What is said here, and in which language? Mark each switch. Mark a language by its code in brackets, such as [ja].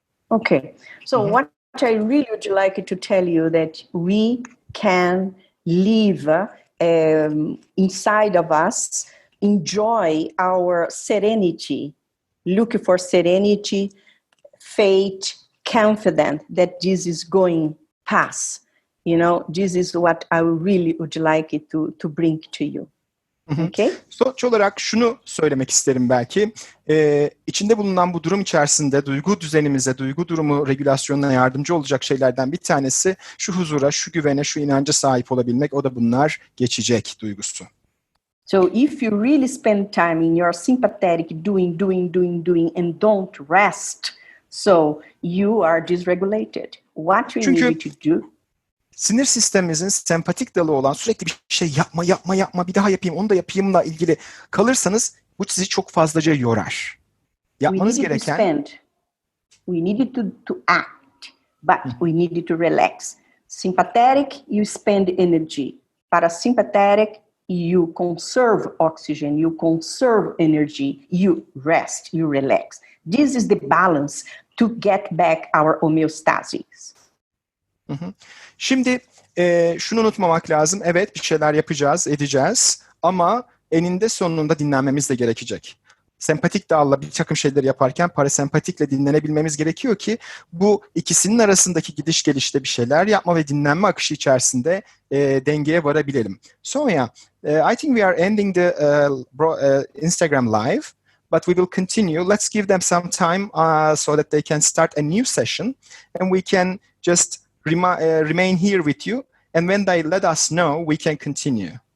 [en] Okay, so what I really would like to tell you that we can live inside of us, enjoy our serenity, look for serenity, faith, confident that this is going past. This is what I really would like to bring to you. Okay? [tr] Sonuç olarak şunu söylemek isterim belki. İçinde bulunan bu durum içerisinde duygu düzenimize, duygu durumu regülasyonuna yardımcı olacak şeylerden bir tanesi şu huzura, şu güvene, şu inanca sahip olabilmek. O da bunlar geçecek duygusu. [en] So if you really spend time in your sympathetic doing, and don't rest, so you are dysregulated. What you need to do? [tr] Sinir sistemimizin sempatik dalı olan sürekli bir şey yapma, bir daha yapayım, onu da yapayımla ilgili kalırsanız bu sizi çok fazlaca yorar. Yapmanız gereken... [en] We needed to act, but we needed to relax. Sympathetic, you spend energy. Parasympathetic, you conserve oxygen, you conserve energy, you rest, you relax. This is the balance to get back our homeostasis. [tr] Şimdi şunu unutmamak lazım. Evet, bir şeyler yapacağız, edeceğiz ama eninde sonunda dinlenmemiz de gerekecek. Sempatik dağla bir takım şeyleri yaparken parasempatikle dinlenebilmemiz gerekiyor ki bu ikisinin arasındaki gidiş gelişte bir şeyler yapma ve dinlenme akışı içerisinde dengeye varabilelim. [en] Sonia, I think we are ending the Instagram live, but we will continue. Let's give them some time so that they can start a new session and we can just remain here with you, and when they let us know, we can continue.